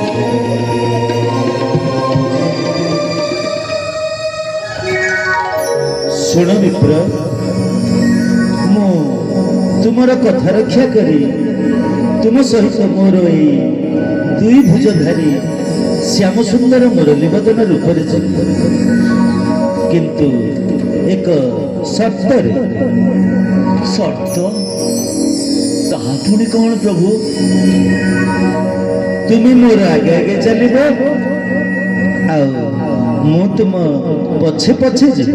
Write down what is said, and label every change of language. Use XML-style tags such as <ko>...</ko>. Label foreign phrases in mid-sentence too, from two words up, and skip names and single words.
<or>ଶୁଣ ବିପ୍ର ମୁଁ ତୁମର କଥା ରକ୍ଷା କରି ତୁମ ସହିତ ମୋର ଦୁଇ ଭୁଜଧାରୀ ଶ୍ୟାମ ସୁନ୍ଦର ମୁରଲୀ ବଦନ ରୂପ କିନ୍ତୁ ଏକ ସର୍ତ୍ତରେ। ସର୍ତ୍ତ ତାହା ପୁଣି କ'ଣ ପ୍ରଭୁ? ତୁମେ ମୋର ଆଗେ ଆଗେ ଚାଲିବ ଆଉ ମୁଁ ତୁମ ପଛେ ପଛେ ଯିବି।</or>